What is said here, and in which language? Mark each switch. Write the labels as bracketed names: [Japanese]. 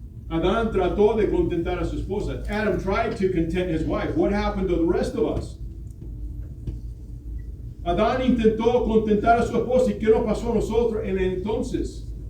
[Spanish] Adán trató de contentar a su esposa. [English] Adam tried to content his wife. What happened to the rest of us? [Spanish] Adán intentó contentar a su esposa. ¿Y qué nos pasó a nosotros en el entonces?